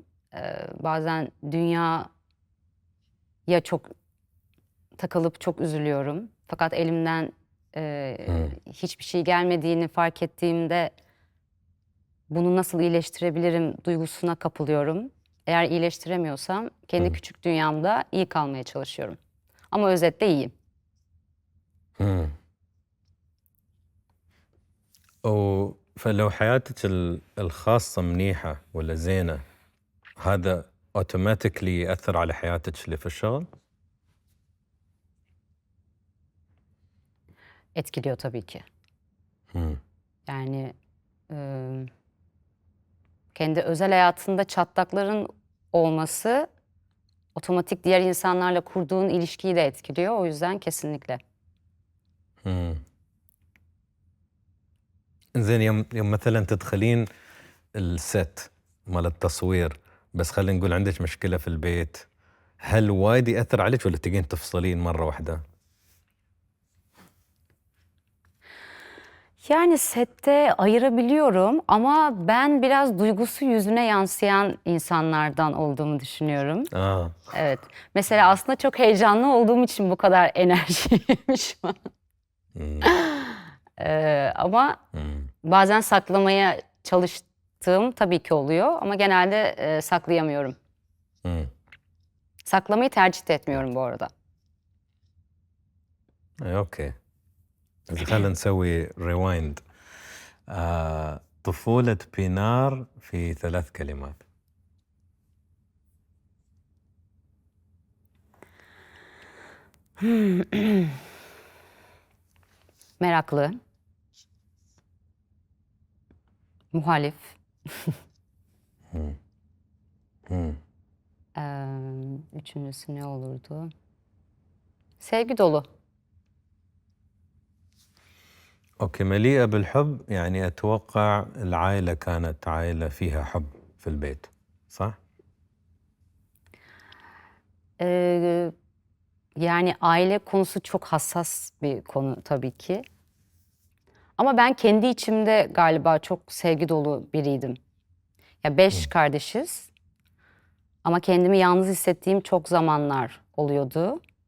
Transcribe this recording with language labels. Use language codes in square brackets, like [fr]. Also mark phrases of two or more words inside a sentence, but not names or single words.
[tr] Bazen dünyaya çok takılıp çok üzülüyorum. Fakat elimden hiçbir şey gelmediğini fark ettiğimde bunu nasıl iyileştirebilirim duygusuna kapılıyorum. Eğer iyileştiremiyorsam kendi küçük dünyamda iyi kalmaya çalışıyorum. Ama özetle iyiyim. [ar] فلو حياتك الخاصة منيحة ولا زينة هذا اوتوماتيكلي يأثر على حياتك اللي في الشغل؟ [tr] Etkiliyor tabii ki. Yani kendi özel hayatında çatlakların olması otomatik diğer insanlarla kurduğun ilişkiyi de etkiliyor. O yüzden kesinlikle. [ar] زين يوم مثلا تدخلين الست مال التصوير بس خلينا نقول عندك مشكلة في البيت هل وايد يأثر عليك ولا تقين تفصلين مرة واحدة؟ [tr] Yani sette ayırabiliyorum ama ben biraz duygusu yüzüne yansıyan insanlardan olduğumu düşünüyorum. Evet. Mesela aslında çok heyecanlı olduğum için bu kadar enerjiyim şu an. Ama bazen saklamaya çalıştığım tabii ki oluyor ama genelde saklayamıyorum. Saklamayı tercih de etmiyorum bu arada. [ar] اوكي. خلينا نسوي ريوايند. طفولة بينار في 3 كلمات. [tr] Meraklı, muhalif, Üçüncüsü ne olurdu? Sevgi dolu. [ar] اوكي، مليئة بالحب، يعني اتوقع العائلة كانت عائلة فيها حب في البيت، صح؟ [tr] Ee, Yani aile konusu çok hassas bir konu tabii ki. Ama ben kendi içimde galiba çok sevgi dolu biriydim. Ya 5 kardeşiz ama kendimi yalnız hissettiğim çok zamanlar oluyordu.